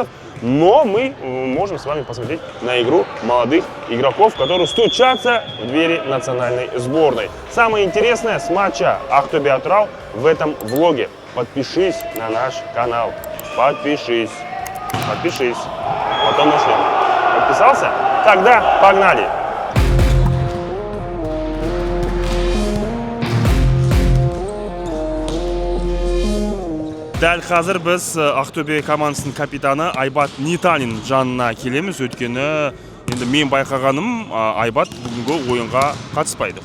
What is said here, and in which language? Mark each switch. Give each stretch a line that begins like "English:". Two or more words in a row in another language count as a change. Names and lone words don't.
Russian: Но мы можем с вами посмотреть на игру молодых игроков, которые стучатся в двери национальной сборной. Самое интересное с матча Ақтөбе-Атырау в этом влоге. Подпишись на наш канал. Подпишись. Потом начнем. Подписался? Тогда погнали!
Kazakh: Дәл қазір біз Ақтөбе командасының капитаны Айбат Нитанин жанына келеміз. Өйткені енді мен байқағаным, Айбат бүгінгі ойынға қатыспайды.